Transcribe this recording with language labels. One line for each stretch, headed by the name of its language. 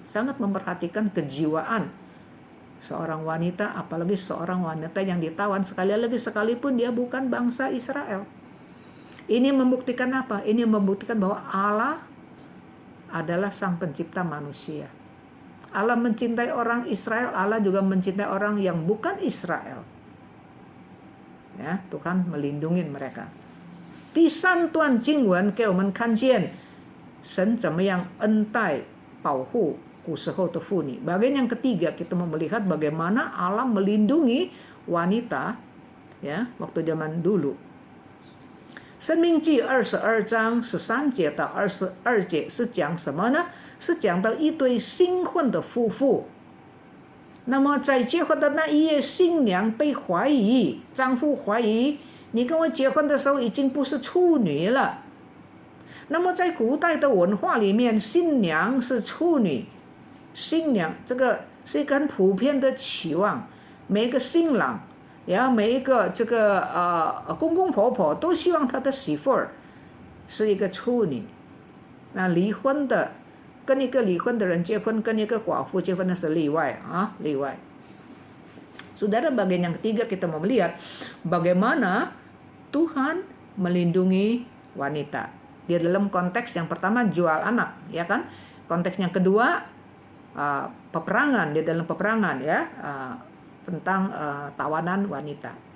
Indonesian: Sangat memperhatikan kejiwaan seorang wanita, apalagi seorang wanita yang ditawan sekali lagi sekalipun dia bukan bangsa Israel. Ini membuktikan apa? Ini membuktikan bahwa Allah adalah sang pencipta manusia. Allah mencintai orang Israel, Allah juga mencintai orang yang bukan Israel. Ya, Tuhan melindungi mereka.
Chinese: 第三段经文给我们看见神怎么样恩待保护古时候的妇女。
Indonesian: Bagian yang ketiga, kita mau melihat bagaimana Allah melindungi wanita ya waktu zaman dulu.
Chinese: 申命记22章13节到22节是讲什么呢？是讲到一对新婚的夫妇。那么在结婚的那一夜，新娘被怀疑，丈夫怀疑你跟我结婚的时候已经不是处女了。那么在古代的文化里面，新娘是处女。新娘这个是一个很普遍的期望，每一个新郎，然后每一个这个公公婆婆都希望他的媳妇儿是一个处女。那离婚的跟一个离婚的人结婚，跟一个寡妇结婚那是例外啊，例外。
Indonesian: Saudara, bagian yang ketiga kita mau melihat bagaimana Tuhan melindungi wanita. Di dalam konteks yang pertama jual anak, ya kan? Konteks yang kedua peperangan, di dalam peperangan ya, tentang tawanan wanita.